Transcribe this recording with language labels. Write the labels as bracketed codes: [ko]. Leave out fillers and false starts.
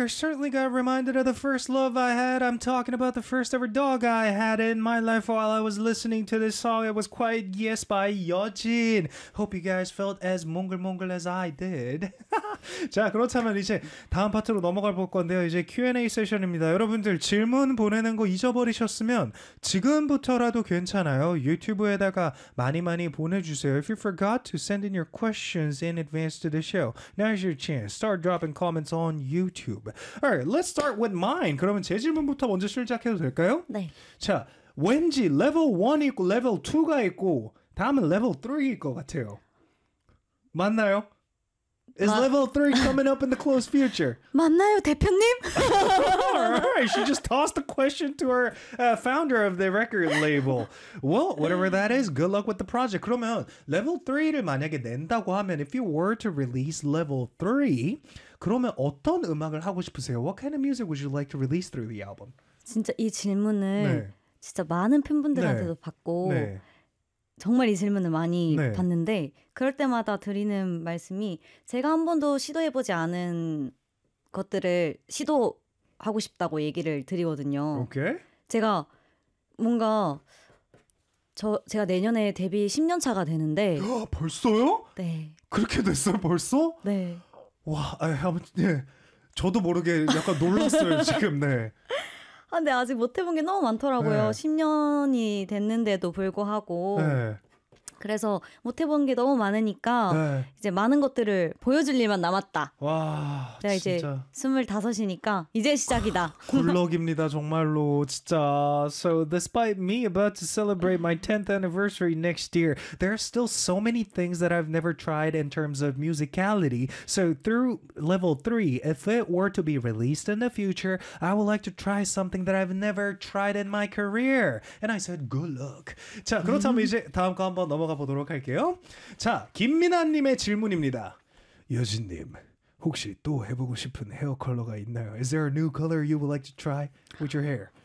[en] I certainly got reminded of the first love I had. I'm talking about the first ever dog I had in my life while I was listening to this song. It was Quiet Yes by Yeojin. Hope you guys felt as mongrel as I did. [ko] 자, 그렇다면 이제 다음 파트로 넘어가 볼 건데요. 이제 Q&A 세션입니다. 여러분들 질문 보내는 거 잊어버리셨으면 지금부터라도 괜찮아요. 유튜브에다가 많이 보내주세요. [en] If you forgot to send in your questions in advance to the show, now's your chance. Start dropping comments on YouTube. All right, let's start with mine. [ko] 그러면 제 질문부터 먼저 시작해도 될까요? 네. 자, 왠지 level 1 있고 level 2가 있고 다음은 level 3일 것 같아요. 맞나요? [en] Is level 3 coming up in the close future? [ko] 맞나요, 대표님? [en] All right, she just tossed the question to her founder of the record label. Well, whatever that is, good luck with the project. [ko] 그러면 level 3를 만약에 낸다고 하면 [en] if you were to release level 3, [ko] 그러면 어떤 음악을 하고 싶으세요? [en] What kind of music would you like to release through the album? [ko] 진짜 이 질문을 네. 진짜 많은 팬분들한테도 네. 받고 네. 정말 이 질문을 많이 네. 봤는데 그럴 때마다 드리는 말씀이 제가 한 번도 시도해보지 않은 것들을 시도하고 싶다고 얘기를 드리거든요. [en] Okay. [ko] 제가 뭔가 제가 내년에 데뷔 10년 차가 되는데 야, 벌써요? 네. 그렇게 됐어요? 벌써? 네. 와, 아무튼 예. 저도 모르게 약간 놀랐어요, 지금. 네. 근데 아직 못해본 게 너무 많더라고요. 네. 10년이 됐는데도 불구하고 네. 그래서 못해본 게 너무 많으니까 네. 이제 많은 것들을 보여줄 일만 남았다. 와, 제가 진짜. 이제 25이니까 이제 시작이다. 굴럭입니다. 정말로 진짜. [en] So despite me about to celebrate my 10th anniversary next year, there are still so many things that I've never tried in terms of musicality. So through level 3, if it were to be released in the future, I would like to try something that I've never tried in my career. And I said, good luck. [ko] 자, 그렇다면 이제 다음 거 한번 넘어가 보도록 할게요. 자, 김민아님의 질문입니다. 여진님. 혹시 또 해보고 싶은 헤어 컬러가 있나요? [en] Is there a new color you would like to try with your hair?